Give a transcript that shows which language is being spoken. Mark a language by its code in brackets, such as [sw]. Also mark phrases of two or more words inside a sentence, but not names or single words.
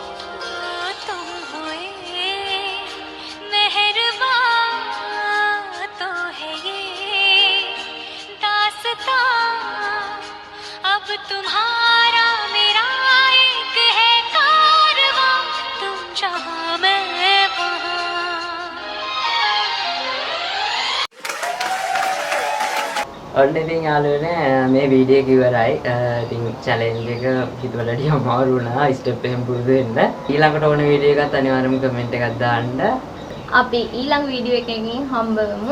[hi] तुम हुए मेहरबान तो है ये दास्तां अब तुम्हारा मेरा एक है कारवां तुम जहाँ मैं वहाँ [si] ඔන්න ඉතින් යාළුවනේ මේ වීඩියෝ එක ඉවරයි. ඉතින් චැලෙන්ජ් එක හිතුවට වඩා අමාරු වුණා. ස්ටෙප් එකෙන් පුරුදු වෙන්න. ඊළඟට ඕන වීඩියෝ එකත් අනිවාර්යයෙන්ම කමෙන්ට් එකක් දාන්න. අපි ඊළඟ වීඩියෝ එකකින් හම්බ වෙමු.